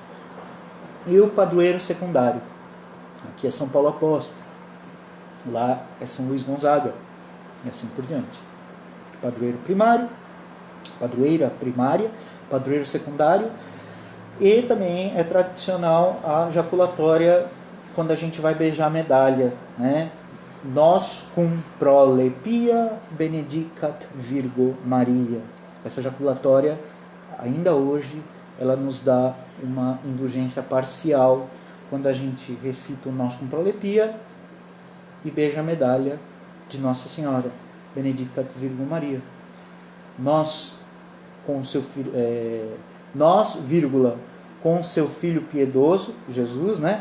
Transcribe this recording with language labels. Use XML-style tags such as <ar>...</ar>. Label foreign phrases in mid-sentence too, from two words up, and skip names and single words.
<pt>E o padroeiro secundário, aqui é São Paulo Apóstolo, lá é São Luís Gonzaga, e assim por diante. Padroeiro primário, padroeira primária, padroeiro secundário, e também é tradicional a jaculatória quando a gente vai beijar a medalha, né?</pt> <la>Nós cum prolepia benedicat Virgo Maria.</la> <pt>Essa jaculatória, ainda hoje, ela nos dá uma indulgência parcial quando a gente recita o</pt> <la>Nós cum prolepia</la> <pt>e beija a medalha de Nossa Senhora,</pt> <la>benedicat Virgo Maria.</la> <pt>Nós, com seu filho, nós, vírgula, com seu filho piedoso, Jesus, né?</pt>